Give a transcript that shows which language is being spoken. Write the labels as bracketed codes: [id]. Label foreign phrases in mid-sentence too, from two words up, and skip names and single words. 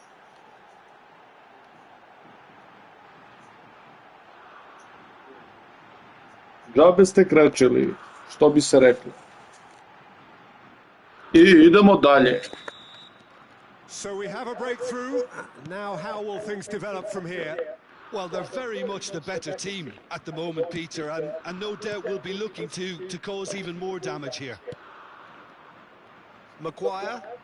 [sr] Džabe ste krečili, što bi se reklo. I idemo dalje. [en] So we have a breakthrough. Now how will things develop from here? Well, they're very much the better team at the moment, Peter, and no doubt will be looking to cause even more damage here. Maguire.